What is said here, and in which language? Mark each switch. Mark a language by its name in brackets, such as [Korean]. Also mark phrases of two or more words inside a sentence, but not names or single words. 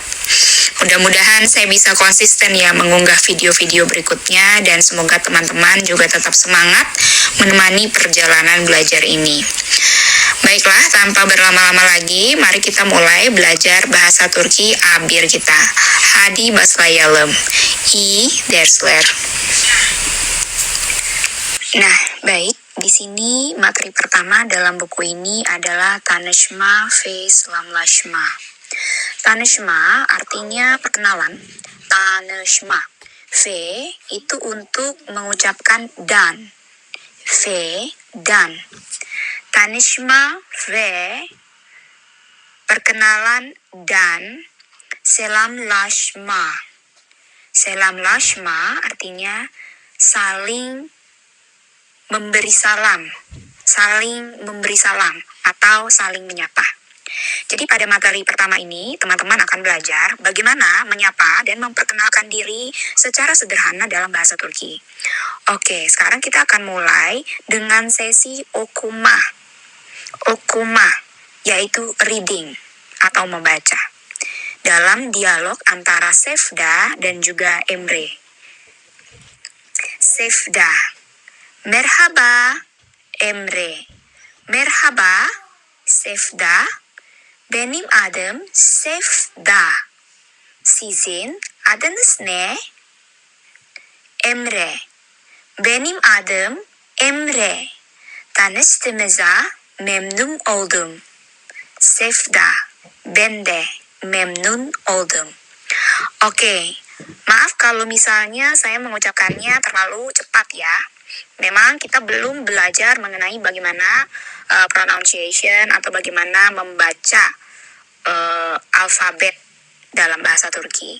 [Indonesian] Mudah-mudahan saya bisa konsisten ya mengunggah video-video berikutnya dan semoga teman-teman juga tetap semangat menemani perjalanan belajar ini. Baiklah, tanpa berlama-lama lagi, mari kita mulai belajar bahasa Turki A1 kita. [Turkish] Hadi başlayalım. İyi dersler. [Indonesian] Nah, baik. Di sini materi pertama dalam buku ini adalah [Turkish] tanışma ve selamlaşma. [Indonesian] Tanışma artinya perkenalan. Tanışma. V itu untuk mengucapkan dan. V, dan. [Turkish] Tanışma ve [Indonesian] perkenalan dan selamlaşma. Selamlaşma artinya saling memberi salam, atau saling menyapa. Jadi pada materi pertama ini, teman-teman akan belajar bagaimana menyapa dan memperkenalkan diri secara sederhana dalam bahasa Turki. Oke, sekarang kita akan mulai dengan sesi okuma. Okuma, yaitu reading atau membaca. Dalam dialog antara Sevda dan juga Emre. [Turkish] Sevda, merhaba Emre. Merhaba Sevda. Benim adım Sevda. Sizin adınız ne? Emre. Benim adım Emre. Tanıştığımıza memnun oldum. Sevda. Ben de memnun oldum. [Indonesian] Oke, maaf kalau misalnya saya mengucapkannya terlalu cepat ya. Memang kita belum belajar mengenai bagaimana pronunciation atau bagaimana membaca alfabet dalam bahasa Turki.